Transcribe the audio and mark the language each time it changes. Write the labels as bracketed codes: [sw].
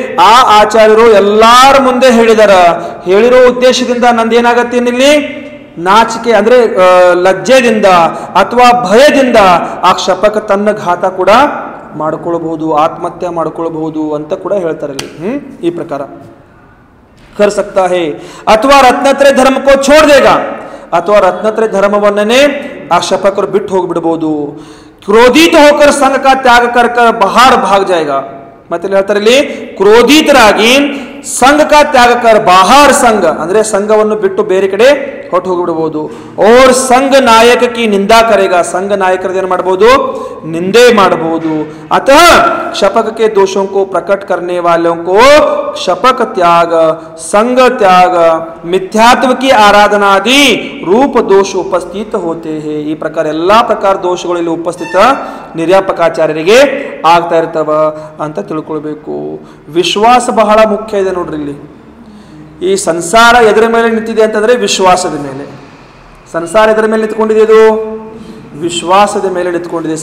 [kn] ಆ ಆಚಾರ್ಯರು ಎಲ್ಲರ ಮುಂದೆ ಹೇಳಿರೋ ಉದ್ದೇಶದಿಂದ ನಂದೇನಾಗತ್ತೆ ಇಲ್ಲಿ ನಾಚಿಕೆ ಅಂದ್ರೆ ಲಜ್ಜೆದಿಂದ ಅಥವಾ ಭಯದಿಂದ ಆ ಶಪಕ ತನ್ನ ಘಾತ ಕೂಡ ಮಾಡ್ಕೊಳ್ಬಹುದು, ಆತ್ಮಹತ್ಯೆ ಮಾಡ್ಕೊಳ್ಬಹುದು ಅಂತ ಕೂಡ ಹೇಳ್ತಾರೆ ಇಲ್ಲಿ. ಈ ಪ್ರಕಾರ [hi] कर सकता है. [kn] ಅಥವಾ ರತ್ನತ್ರಯ ಧರ್ಮ [hi] ಕೋ छोड़ देगा, [kn] ಅಥವಾ ರತ್ನತ್ರಯ ಧರ್ಮವನ್ನೇ ಆ ಶಪಕರು ಬಿಟ್ಟು ಹೋಗ್ಬಿಡ್ಬೋದು. [hi] ಕ್ರೋಧಿತ ಹೋಕರ್ ಸಂಘ ಕಾ ತ್ಯಾಗ ಕರ್ ಬಹಾರ್ ಭಾಗ ಜಾಯೇಗಾ. [kn] ಮತ್ತೆ ಹೇಳ್ತಾರೆ ಇಲ್ಲಿ ಕ್ರೋಧಿತರಾಗಿ [hi] ಸಂಘ ಕಾ ತ್ಯಾಗ ಕರ್ ಬಾಹರ್ [kn] ಸಂಘ ಅಂದ್ರೆ ಸಂಘವನ್ನು ಬಿಟ್ಟು ಬೇರೆ ಕಡೆ ಹೊಟ್ಟು ಹೋಗಿಬಿಡಬಹುದು. [hi] और संघ नायक की निंदा करेगा, संघ नायकರದ್ದು [kn] ಏನು ಮಾಡಬಹುದು, [hi] निंदे [kn] ಮಾಡಬಹುದು. [hi] अतः शपक के दोषों को प्रकट करने वालों को शपक त्याग, संघ त्याग, मिथ्यात्व की आराधना आदि रूप दोष उपस्थित होते हैं. [kn] ಈ ಪ್ರಕಾರ ಎಲ್ಲಾ ಪ್ರಕಾರ ದೋಷಗಳು ಇಲ್ಲಿ ಉಪಸ್ಥಿತ ನಿರ್ಯಾಪಕಾಚಾರ್ಯರಿಗೆ ಆಗ್ತಾ ಇರ್ತವ ಅಂತ ತಿಳ್ಕೊಳ್ಬೇಕು. ವಿಶ್ವಾಸ ಬಹಳ ಮುಖ್ಯ ಇದೆ ನೋಡ್ರಿ. ಇಲ್ಲಿ ಈ ಸಂಸಾರ ಎದರ ಮೇಲೆ ನಿಂತಿದೆ ಅಂತಂದ್ರೆ ವಿಶ್ವಾಸದ ಮೇಲೆ. ಸಂಸಾರ ಎದರ ಮೇಲೆ ನಿಂತ್ಕೊಂಡಿದೆ, ಇದು ವಿಶ್ವಾಸದ ಮೇಲೆ ನಿಂತ್ಕೊಂಡಿದೆ.